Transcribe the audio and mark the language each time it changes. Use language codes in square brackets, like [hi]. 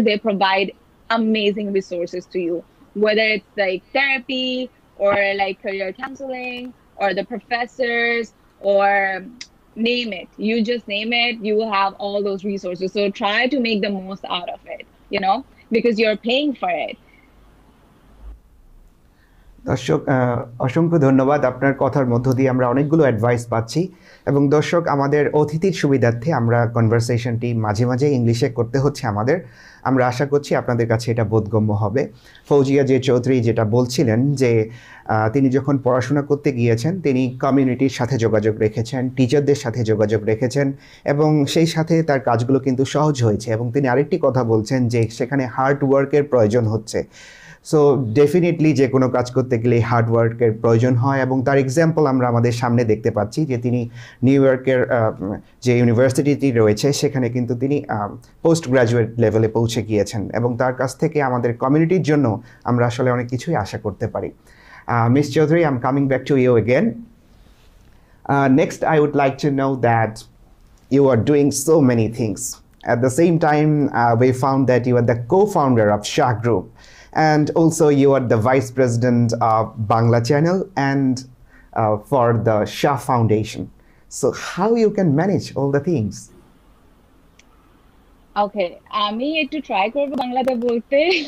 [en] They provide amazing resources to you, whether it's like therapy or like career counseling, or the professors, or name it. You just name it, you will have all those resources. So try to make the most out of it, because you're paying for it. [bn] দর্শক অসংখ্য ধন্যবাদ। আপনার কথার মধ্য দিয়ে আমরা অনেকগুলো advice পাচ্ছি, এবং দর্শক আমাদের অতিথির সুবিধার্থে আমরা কনভারসেশনটি মাঝে মাঝে ইংলিশে করতে হচ্ছে আমাদের। আমরা আশা করছি আপনাদের কাছে এটা বোধগম্য হবে। ফৌজিয়া জে চৌধুরী যেটা বলছিলেন যে তিনি যখন পড়াশোনা করতে গিয়েছেন, তিনি কমিউনিটির সাথে যোগাযোগ রেখেছেন, টিচারদের সাথে যোগাযোগ রেখেছেন, এবং সেই সাথে তার কাজগুলো কিন্তু সহজ হয়েছে। এবং তিনি আরেকটি কথা বলছেন যে সেখানে হার্ড ওয়ার্কের প্রয়োজন হচ্ছে। সো ডেফিনেটলি যে কোনো কাজ করতে গেলে হার্ড ওয়ার্কের প্রয়োজন হয়, এবং তার এক্সাম্পল আমরা আমাদের সামনে দেখতে পাচ্ছি যে তিনি নিউ ইয়র্কের যে ইউনিভার্সিটিটি রয়েছে সেখানে কিন্তু তিনি পোস্ট গ্র্যাজুয়েট লেভেলে পৌঁছে গিয়েছেন, এবং তার কাছ থেকে আমাদের কমিউনিটির জন্য আমরা আসলে অনেক কিছুই আশা করতে পারি। [en] Miss Chowdhury, I am coming back to you again. Next I would like to know that you are doing so many things. At the same time, we found that you are the co-founder of Shah Group, and also you are the vice president of Bangla channel and for the Shah Foundation. So how you can manage all the things? [bn] Okay, আমি একটু try করব বাংলাতে বলতে।